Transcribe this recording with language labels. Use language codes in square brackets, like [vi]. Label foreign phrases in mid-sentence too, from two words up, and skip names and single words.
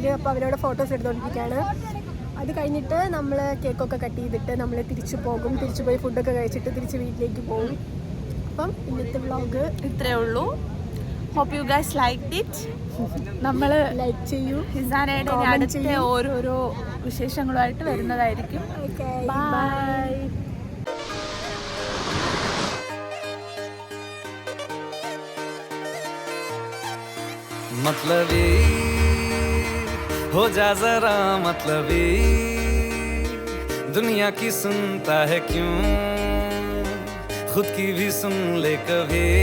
[ml] അപ്പോൾ അവരോട് ഫോട്ടോസ് എടുത്തുകൊണ്ടിരിക്കുകയാണ്. അത് കഴിഞ്ഞിട്ട് നമ്മൾ കേക്കൊക്കെ കട്ട് ചെയ്തിട്ട് നമ്മൾ തിരിച്ചു പോയി ഫുഡൊക്കെ കഴിച്ചിട്ട് തിരിച്ച് വീട്ടിലേക്ക് പോകും. അപ്പം ഇന്നത്തെ വ്ളോഗ് ഇത്രയേ ഉള്ളൂ. [en] hope you guys liked it. [ml] നമ്മള് ലൈക്ക് ചെയ്യൂ. ഹിസാനയുടെ ഇനി അടുത്ത ഓരോരോ വിശേഷങ്ങളുമായിട്ട് വരുന്നതായിരിക്കും. ഓക്കെ, [en] Bye. [ml] ബൈ. [hi] मतलबी हो जा जरा मतलबी, दुनिया की सुनता है क्यों, खुद की भी सुन ले कभी.